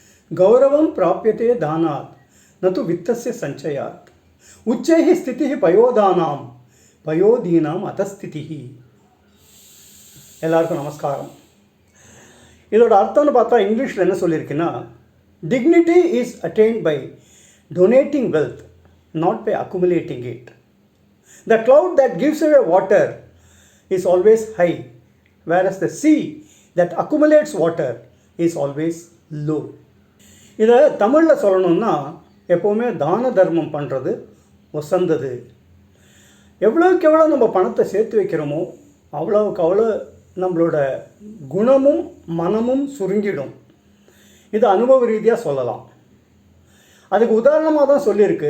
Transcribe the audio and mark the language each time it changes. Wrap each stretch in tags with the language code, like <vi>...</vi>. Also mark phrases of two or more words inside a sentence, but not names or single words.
<sa>गौरवं प्राप्यते दानात् न तु वित्तस्य सञ्चयात् उच्चैः स्थितिः पयोदानां पयोदीनाम् अतस्थितिः.</sa> <ta>எல்லாருக்கும் நமஸ்காரம். இதோட அர்த்தம்னு பார்த்தா இங்கிலீஷில் என்ன சொல்லியிருக்குன்னா,</ta> <en>dignity is attained by donating wealth, not by accumulating it. The cloud that gives away water is always high, whereas the sea that accumulates water is always low.</en> <ta>இதை தமிழில் சொல்லணும்னா, எப்போவுமே தான தர்மம் பண்ணுறது வசந்தது. எவ்வளோக்கு எவ்வளோ நம்ம பணத்தை சேர்த்து வைக்கிறோமோ அவ்வளோவுக்கு அவ்வளோ நம்மளோட குணமும் மனமும் சுருங்கிடும். இது அனுபவ ரீதியாக சொல்லலாம். அதுக்கு உதாரணமாக தான் சொல்லியிருக்கு.</ta>